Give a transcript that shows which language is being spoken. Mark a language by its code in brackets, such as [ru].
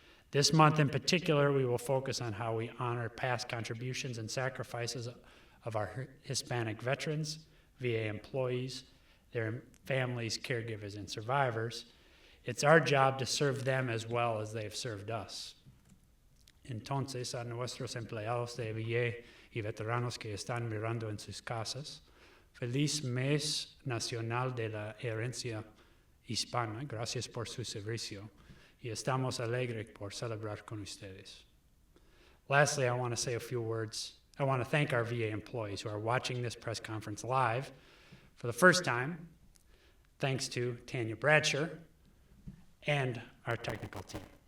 [en] This month in particular, we will focus on how we honor past contributions and sacrifices of our Hispanic veterans, VA employees, their families, caregivers, and survivors. It's our job to serve them as well as they've served us. [es] Entonces, a nuestros empleados de VA y veteranos que están mirando en sus casas, feliz mes nacional de la herencia hispana. Gracias por su servicio. Y estamos alegres por celebrar con ustedes. [en] Lastly, I want to say a few words. I want to thank our VA employees who are watching this press conference live for the first time, thanks to Tanya Bradsher and our technical team.